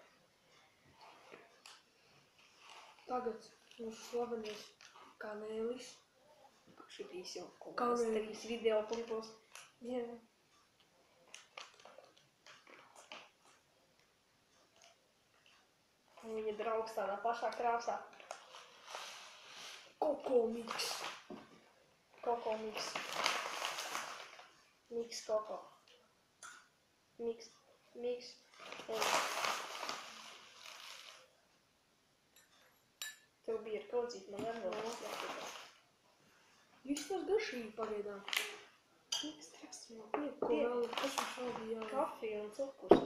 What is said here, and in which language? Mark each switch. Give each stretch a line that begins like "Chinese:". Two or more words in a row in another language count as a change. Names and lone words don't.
Latvian: Tagad mūsu slavenais kanēlis. Šitīs jau kaut kāds 3 video klipos. Jā. Un viņa draugs tādā pašā krāsā. Koko mix. Koko mix. Mix koko. Mix. Tev bija ar kaudzīt, man vēl jāpiedā. Viss tas garšīgi pagaidām. Mix traks, Ko vēl, kas mums vēl bija jā? Kafija un cukurs.